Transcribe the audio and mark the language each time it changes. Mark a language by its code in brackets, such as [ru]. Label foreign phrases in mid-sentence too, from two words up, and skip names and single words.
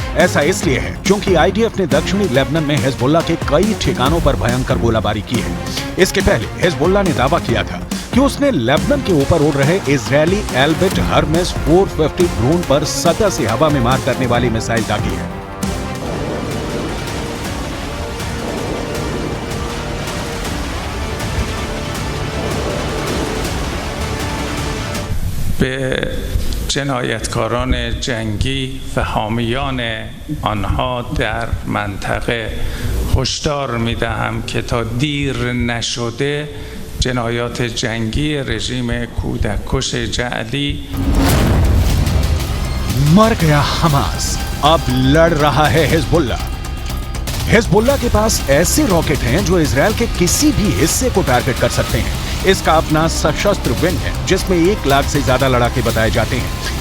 [hi] ऐसा इसलिए है क्योंकि IDF ने दक्षिणी लेबनान में हिजबुल्ला के कई ठिकानों पर भयंकर गोलाबारी की है। इसके पहले हिजबुल्ला ने दावा किया था कि उसने लेबनान के ऊपर उड़ रहे इजरायली एल्बिट हर्मेस 450 ड्रोन पर सतह से हवा में मार करने वाली मिसाइल दागी है। [fa] به جنایتکاران جنگی و حامیان آنها در منطقه هشدار می‌دهم که تا دیر نشده جنایات جنگی رژیم کودککش جعلی [hi] मर गया हमास, अब लड़ रहा है हिजबुल्ला। हिजबुल्ला के पास ऐसे रॉकेट हैं जो इजरायल के किसी भी हिस्से को टारगेट कर सकते हैं। इसका अपना सशस्त्र विंग है जिसमें 1 लाख से ज्यादा लड़ाके बताए जाते हैं।